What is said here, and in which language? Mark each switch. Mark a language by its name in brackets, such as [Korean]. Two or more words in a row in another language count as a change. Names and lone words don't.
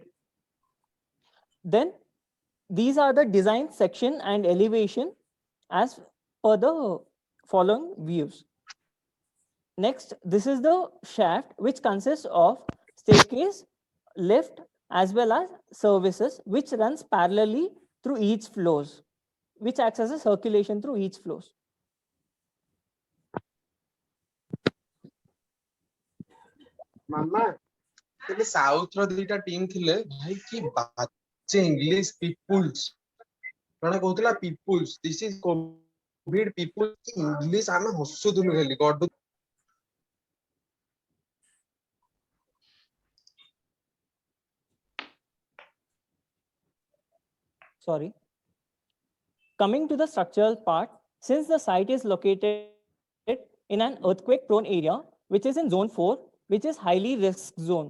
[English] Then these are the design section and elevation as per the following views. Next, this is the shaft, which consists of staircase, lift, as well as services, which runs parallelly through each floors, which acts as a circulation through each floors. [Odia] ମାମା ତେବେ ସାଉଥ ର ଦିଟା ଟିମ୍ ଥିଲେ ଭାଇ କି ବାଜେ [English] English peoples [Odia] ଜଣେ କହୁଥିଲା [English] peoples this is Covid people English [Odia] ଆମେ ହସୁଥିଲୁ ଖାଲି ଗଡୁ [English] Sorry. Coming to the structural part, since the site is located in an earthquake-prone area, which is in zone 4, which is highly risk zone.